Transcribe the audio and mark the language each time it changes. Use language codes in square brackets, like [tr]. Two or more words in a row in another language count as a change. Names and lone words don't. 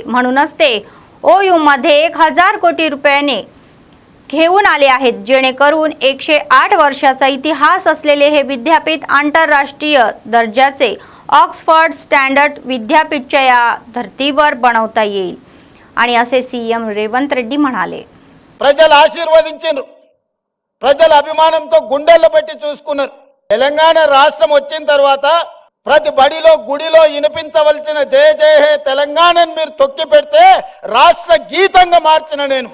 [mr] म्हणूनच ते OU मध्ये 1000 कोटी रुपयाने घेऊन आले आहेत, जेणेकरून 108 वर्षाचा इतिहास असलेले हे विद्यापीठ आंतरराष्ट्रीय दर्जाचे ऑक्सफर्ड स्टँडर्ड विद्यापीठच्या या धर्तीवर बनवता येईल आणि असे CM రేవంత్ రెడ్డి म्हणाले. [te] ప్రజలు ఆశీర్వదించారు. ప్రజల అభిమానంతో గుండెల్లో పెట్టి చూసుకున్నారు. తెలంగాణ రాష్ట్రం వచ్చిన తర్వాత ప్రతి బడిలో గుడిలో వినిపించవలసిన జయ జయ హే తెలంగాణని మీరు తొక్కి పెడితే రాష్ట్ర గీతంగా మార్చిన నేను.